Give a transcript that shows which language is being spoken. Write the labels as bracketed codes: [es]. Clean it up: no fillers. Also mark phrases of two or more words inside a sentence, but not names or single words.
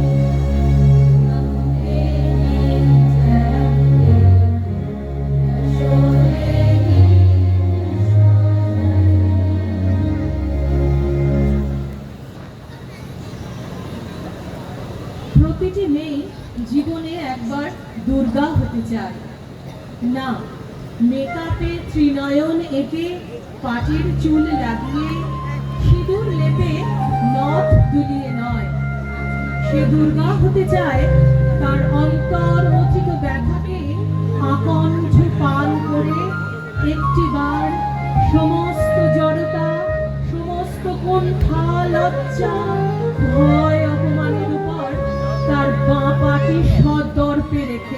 [sa] रूपं देहि जयं देहि यशो देहि दिशो जहि। [bn] প্রতিটি মেয়ে জীবনে একবার দুর্গা হতে চায় না। মেকআপে ত্রিনয়ন এঁকে, পাটির চুল লাগিয়ে, সিঁদুর লেপে, নথ দুলিয়ে নয়। সে দুর্গা হতে চায় তার অন্তর রচিত ব্যথাকে আকণ্ঠ পান করে একটিবার সমস্ত জড়তা, সমস্ত কুণ্ঠা, লজ্জা, ভয়, অপমানের উপর তার বাঁ পাটি সদর্পে রেখে।